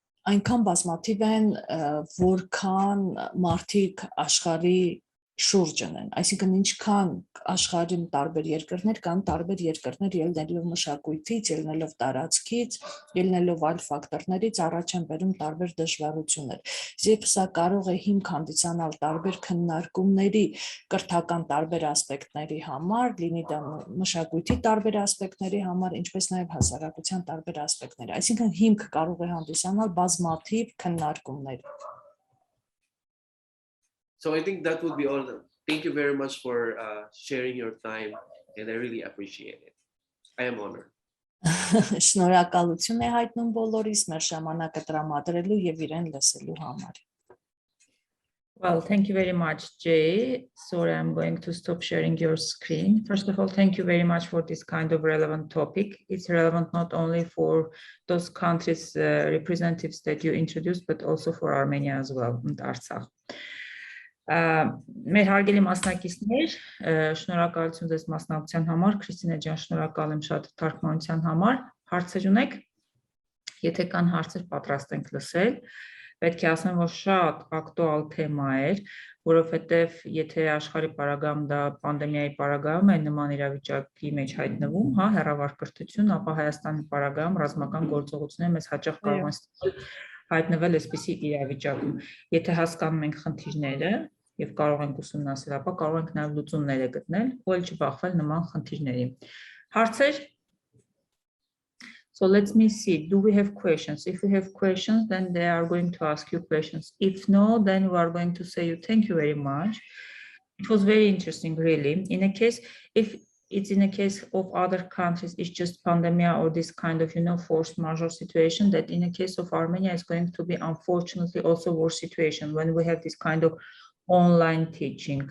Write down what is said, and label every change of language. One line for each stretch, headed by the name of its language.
Armenian: այնքան բազմաթիվ են, որքան մարդիկ աշխարհի շուրջ ունեն, այսինքն ինչքան աշխարհում տարբեր երկրներ կան, տարբեր երկրներ ելնելով մշակույթից, ելնելով տարածքից, ելնելով այլ ֆակտորներից առաջ են բերում տարբեր դժվարություններ։ Եվ սա կարող է հիմք հանդիսանալ տարբեր քննարկումների կրթական տարբեր ասպեկտների համար, լինի դա մշակույթի տարբեր ասպեկտների համար, ինչպես նաև հասարակության տարբեր ասպեկտներ։ Այսինքն հիմք կարող է հանդիսանալ բազմաթիվ քննարկումներ։
English: So I think that would be all. Thank you very much for sharing your time, and I really appreciate it. I am honored.
Armenian: Շնորհակալություն է հայտնում բոլորիս մեր ժամանակը տրամադրելու եւ իրեն լսելու համար։
English: Well, thank you very much, Jay. Sorry, I'm going to stop sharing your screen. First of all, thank you very much for this kind of relevant topic. It's relevant not only for those countries' representatives that you introduced, but also for Armenia as well, and Artsakh.
Armenian: Մեր հարգելի մասնակիցներ, շնորհակալություն ձեզ մասնակցության համար, Քրիստինե ջան, շնորհակալ եմ շատ թարգմանության համար, հարցեր ունեք, եթե կան հարցեր պատրաստ ենք լսել, պետք է ասեմ, որ շատ ակտուալ թեմա էր, որովհետև եթե աշխարհի պարագայում դա պանդեմիայի պարագայում է նման իրավիճակի մեջ հայտնվում, հա, հեռավար կրթություն, ապա Հայաստանի պարագայում ռազմական գործողությունները մեզ հաճախ կարող են հայտնվել այսպիսի իրավիճակում, եթե հասկանում ենք խնդիրները եւ կարող ենք ուսումնասիրել, ապա կարող ենք նաեւ լուծումներ գտնել, ու էլ չբախվել նման խնդիրների։ Հարցեր?
English: So let me see, do we have questions? If we have questions, then they are going to ask you questions. If no, then we are going to say you thank you very much. It was very interesting, really. In a case, if it's in a case of other countries, it's just pandemic or this kind of, force majeure situation, that in a case of Armenia, it's going to be, unfortunately, also worse situation when we have this kind of online teaching.